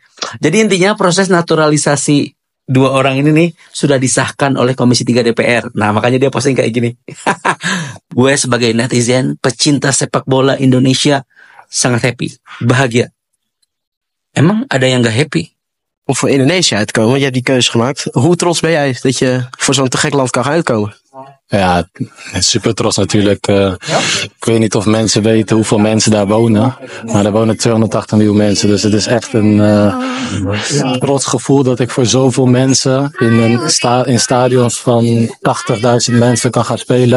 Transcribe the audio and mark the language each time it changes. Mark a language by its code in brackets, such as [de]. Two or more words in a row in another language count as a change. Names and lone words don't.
[id] Jadi intinya proses naturalisasi 2 orang ini nih sudah disahkan oleh Komisi 3 DPR. Nah, makanya dia posting kayak gini. Gue sebagai netizen pecinta sepak bola Indonesia sangat happy, bahagia. Emang ada yang gak happy? [nl] Om voor Indonesië uit te komen, je hebt die keuze gemaakt. Hoe trots ben jij dat je voor zo'n te gek land kan gaan uitkomen? Ja, super trots natuurlijk. Ik weet niet of mensen weten hoeveel mensen daar wonen. Maar er wonen 280 miljoen mensen. Dus het is echt een trots gevoel dat ik voor zoveel mensen in stadions van 80.000 mensen kan gaan spelen.